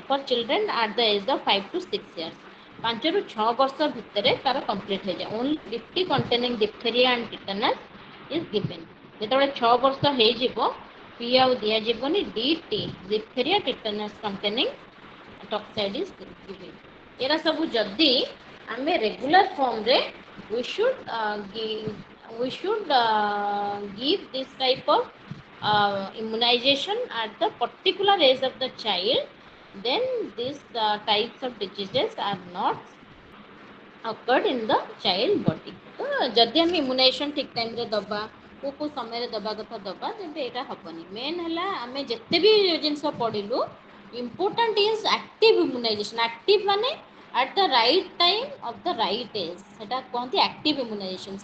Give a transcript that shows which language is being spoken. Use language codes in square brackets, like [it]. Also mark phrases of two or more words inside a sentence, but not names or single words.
[en] For children at the age of 5 to 6 years, [or] 5ରୁ 6 ବର୍ଷ ଭିତରେ ତାର କମ୍ପ୍ଲିଟ୍ ହେଇଯାଏ। [en] Only DPT containing diphtheria and tetanus is given. [or] ଯେତେବେଳେ 6 ବର୍ଷ ହେଇଯିବ, ପି ଆଉ ଦିଆଯିବନି, [en] DT diphtheria tetanus containing toxoid is given. [or] ଏରା ସବୁ ଯଦି ଆମେ ରେଗୁଲାର ଫର୍ମରେ [en] we should give this type of immunization at the particular age of the child, then these types of diseases are not occurred in the child body. [or] ତ ଯଦି ଆମେ ଇମ୍ୟୁନାଇଜେସନ୍ ଠିକ୍ ଟାଇମ୍ରେ ଦେବା, କେଉଁ ସମୟରେ ଦେବା କଥା ଦେବା, ତେବେ ଏଇଟା ହେବନି। ମେନ୍ ହେଲା ଆମେ ଯେତେ ବି ଜିନିଷ ପଢ଼ିଲୁ, [en] important is active immunization. [or] ଆକ୍ଟିଭ୍ ମାନେ [en] at the right time of the right age, [or] ସେଟା କୁହନ୍ତି [en] active immunization.